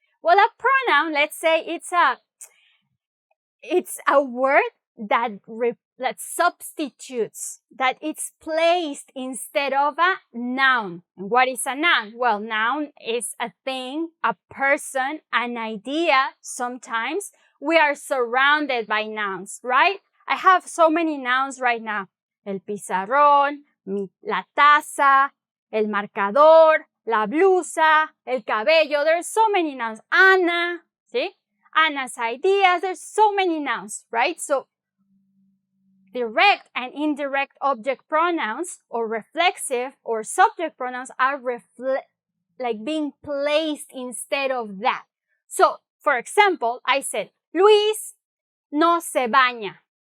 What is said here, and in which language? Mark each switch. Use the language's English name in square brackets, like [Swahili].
[English] Well, a pronoun, let's say it's a word that substitutes, that it's placed instead of a noun. And what is a noun? Well, noun is a thing, a person, an idea. Sometimes we are surrounded by nouns, right? I have so many nouns right now. [Spanish] El pizarrón, la taza, el marcador, la blusa, el cabello. [English] There's so many nouns. Ana, see? Anna's ideas. There's so many nouns, right? So, direct and indirect object pronouns or reflexive or subject pronouns are like being placed instead of that. So, for example, I said, [Spanish] Luis no se baña.